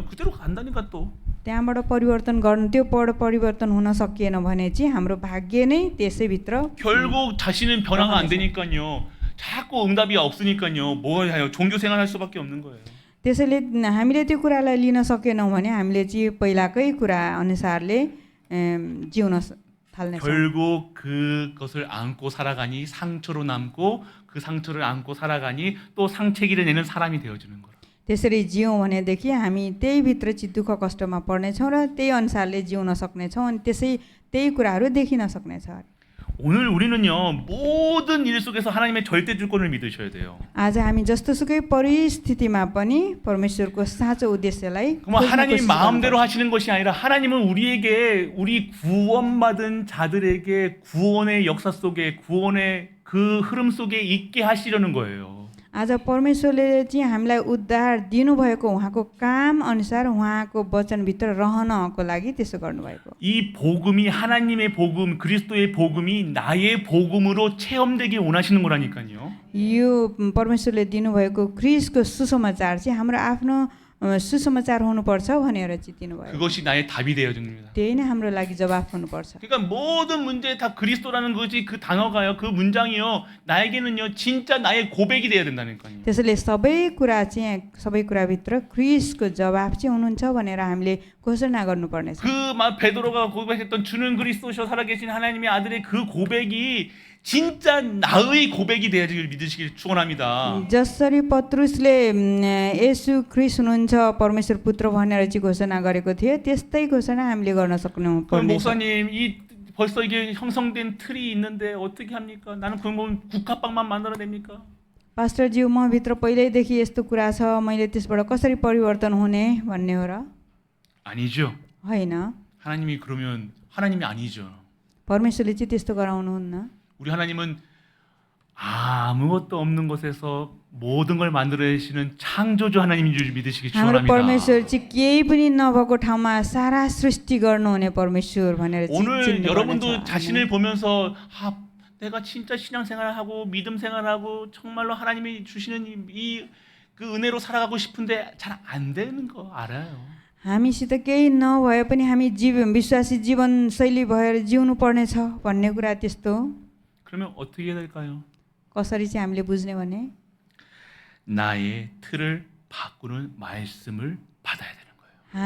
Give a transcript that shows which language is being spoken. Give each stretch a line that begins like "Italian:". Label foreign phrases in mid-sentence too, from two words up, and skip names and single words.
Korean: 그대로 간다니까 또.
Nepali: त्यहाँबाट परिवर्तन गर्नु, त्यो परिवर्तन हुन सकिएन भने चाहिँ हाम्रो भाग्य नै त्यसैभित्र
Korean: 결국 자신은 변화가 안 되니까요. 자꾸 응답이 없으니까요. 뭐 해요? 종교 생활할 수밖에 없는 거예요.
Nepali: त्यसैले हामीले त्यो कुरालाई लिन सकेनौँ भने हामीले चाहिँ पहिलाकै कुरा अनुसारले जिउन थाल्नेछौँ।
Korean: 결국 그것을 안고 살아가니 상처로 남고 그 상처를 안고 살아가니 또 상체기를 내는 사람이 되어주는 거예요.
Nepali: त्यसरी जियौँ भनेदेखि हामी त्यही भित्र चाहिँ दुःख कष्टमा पर्नेछौँ र त्यही अनुसारले जिउन सक्नेछौँ अनि त्यही कुराहरू देखिन सक्नेछ।
Korean: 오늘 우리는요, 모든 일 속에서 하나님의 절대 주권을 믿으셔야 돼요.
Nepali: आज हामी जस्तोसुकै परिस्थितिमा पनि परमेश्वरको साँचो उद्देश्यलाई
Korean: 그럼 하나님
Nepali: खोज्न कोसिस
Korean: 마음대로
Nepali: गर्नुपर्छ।
Korean: 하시는 것이 아니라 하나님은 우리에게 우리 구원받은 자들에게 구원의 역사 속에 구원의 그 흐름 속에 있게 하시려는 거예요.
Nepali: आज परमेश्वरले चाहिँ हामीलाई उद्धार दिनुभएको उहाँको काम अनुसार उहाँको वचनभित्र रहनको लागि त्यसो गर्नुभएको।
Korean: 이 복음이 하나님의 복음, 그리스도의 복음이 나의 복음으로 체험되게 원하시는 거라니까요.
Nepali: यो परमेश्वरले दिनुभएको क्रिस्टको सुसमाचार चाहिँ हाम्रो आफ्नो सुसमाचार हुनुपर्छ भनेर चाहिँ दिनुभयो।
Korean: 그것이 나의 답이 되어야 됩니다.
Nepali: त्यही नै हाम्रो लागि जवाफ हुनुपर्छ।
Korean: 그러니까 모든 문제에 다 그리스도라는 것이 그 단어가요, 그 문장이요, 나에게는요 진짜 나의 고백이 돼야 된다니까요.
Nepali: त्यसैले सबै कुराभित्र क्रिस्टको जवाफ चाहिँ हुनुहुन्छ भनेर हामीले घोषणा गर्नुपर्नेछ।
Korean: 그 베드로가 고백했던 주는 그리스도셔 살아계신 하나님의 아들의 그 고백이 진짜 나의 고백이 되어지길 믿으시길 축원합니다.
Nepali: जसरी पत्रुसले येशू ख्रिस्ट हुनुहुन्छ परमेश्वर पुत्र भनेर चाहिँ घोषणा गरेको थियो त्यस्तै घोषणा हामीले गर्न सक्नु
Korean: 그럼
Nepali: पर्नेछ।
Korean: 목사님 벌써 이게 형성된 틀이 있는데 어떻게 합니까? 나는 그건 국화빵만 만들어냅니까?
Nepali: पास्टरज्यू म भित्र पहिल्यैदेखि यस्तो कुरा छ मैले त्यसबाट कसरी परिवर्तन हुने भन्ने हो र?
Korean: 아니죠.
Nepali: होइन,
Korean: 하나님이 그러면 하나님이 아니죠.
Nepali: परमेश्वरले चाहिँ त्यस्तो गराउनुहुन्न।
Korean: 우리 하나님은 아무것도 없는 곳에서 모든 걸 만들어내시는 창조주 하나님인 줄 믿으시기
Nepali: हाम्रो
Korean: 축원합니다.
Nepali: परमेश्वर चाहिँ केही पनि नभएको ठाउँमा सारा सृष्टि गर्नुहुने परमेश्वर भनेर चाहिँ
Korean: 오늘
Nepali: चिन्नुपर्नेछ।
Korean: 여러분도 자신을 보면서 내가 진짜 신앙생활하고 믿음 생활하고 정말로 하나님이 주시는 그 은혜로 살아가고 싶은데 잘 안 되는 거 알아요.
Nepali: हामीसित केही नभए पनि हामी विश्वासी जीवनशैली भएर जिउनु पर्नेछ भन्ने कुरा त्यस्तो
Korean: 그러면 어떻게 해야 될까요?
Nepali: कसरी चाहिँ हामीले बुझ्ने भने
Korean: 나의 틀을 바꾸는 말씀을 받아야 되는 거예요.